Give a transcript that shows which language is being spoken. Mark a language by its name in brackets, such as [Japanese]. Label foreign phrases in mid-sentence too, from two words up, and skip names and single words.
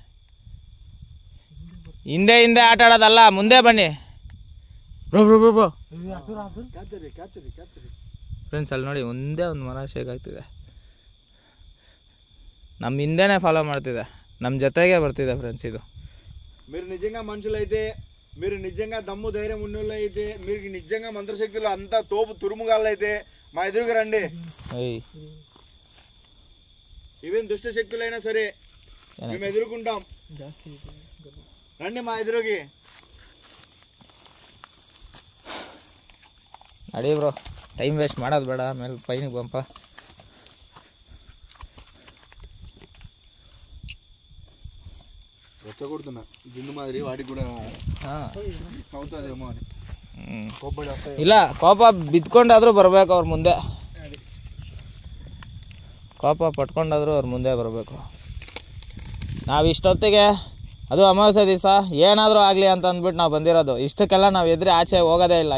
[Kannada] ಹಿಂದೆ ಹಿಂದೆ ಆಟ ಆಡೋದಲ್ಲ, ಮುಂದೆ ಬನ್ನಿ. ಬ್ರೋ ಬ್ರೋ ಬ್ರೋ ಬ್ರೋ ಫ್ರೆಂಡ್ಸ್, ಅಲ್ಲಿ ನೋಡಿ ಒಂದೇ ಒಂದು ಮರ ಶೇಕ್ ಆಗ್ತಿದೆ. ನಮ್ಮ ಹಿಂದೆನೇ ಫಾಲೋ ಮಾಡ್ತಿದೆ, ನಮ್ಮ ಜೊತೆಗೆ ಬರ್ತಿದೆ ఫ్రెండ్స్. [Telugu] ఇది మీరు నిజంగా మనుషులైతే, మీరు నిజంగా దమ్ము ధైర్యం ఉన్నోళ్ళు అయితే, మీరు నిజంగా మంత్రశక్తులు అంతా తోపు తురుముగాళ్ళు అయితే మా ఎదురుగా రండి. ఈవెన్ దుష్ట శక్తులైనా సరే మేము ఎదుర్కొంటాం. రండి మా ఎదురుకి. [Kannada] ನಡಿ ಬ್ರೋ, ಟೈಮ್ ವೇಸ್ಟ್ ಮಾಡೋದು ಬೇಡ, ಆಮೇಲೆ ಪೈನಿಗೆ ಬಂಪ. [Telugu] రెచ్చగొడుతున్నా జిండు మాదిరి, వాటికి కూడా అవుతుందేమో అని. [Kannada] ಇಲ್ಲ, ಕೋಪ ಬಿದ್ಕೊಂಡಾದ್ರೂ ಬರಬೇಕು ಅವ್ರ ಮುಂದೆ, ಕೋಪ ಪಟ್ಕೊಂಡಾದ್ರೂ ಅವ್ರ ಮುಂದೆ ಬರಬೇಕು. ನಾವು ಇಷ್ಟೊತ್ತಿಗೆ, ಅದು ಅಮಾವಾಸ್ಯೆ ದಿವಸ ಏನಾದರೂ ಆಗಲಿ ಅಂತ ಅಂದ್ಬಿಟ್ಟು ನಾವು ಬಂದಿರೋದು. ಇಷ್ಟಕ್ಕೆಲ್ಲ ನಾವು ಎದುರು ಆಚೆ ಹೋಗೋದೇ ಇಲ್ಲ.